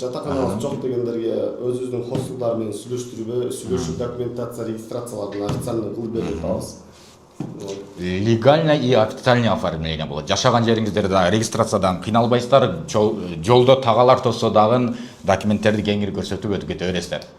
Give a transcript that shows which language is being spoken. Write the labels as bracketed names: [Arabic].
[Kyrgyz] Жатаканабыз жок дегендерге өзүбүздүн хостелдар менен сүйлөшүп документация, регистрацияларын официально кылып берип атабыз. [Russian] Легально и официально оформление болот. [Kyrgyz] Жашаган жериңиздерде регистрациядан кыйналбайсыздар, жолдо тагалар тосо дагы документтерди кеңири көрсөтүп өтүп кете бересиздер.